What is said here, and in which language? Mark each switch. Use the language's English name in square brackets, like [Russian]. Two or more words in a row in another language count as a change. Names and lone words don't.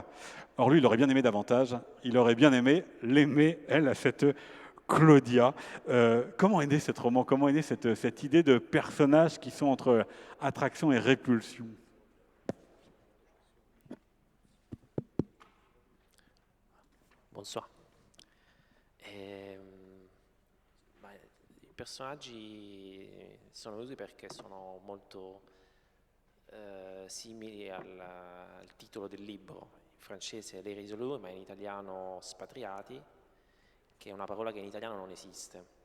[French] Or lui, il aurait bien aimé davantage. Il aurait bien aimé l'aimer, elle, cette Claudia. Comment est né cet roman? Comment est née cette idée de personnages qui sont entre attraction et répulsion? Bonsoir. [Italian] I personaggi sono venuti perché sono molto simili al titolo del libro. In francese Les Irrésolus, ma in italiano Spatriati, che è una parola che in italiano non esiste.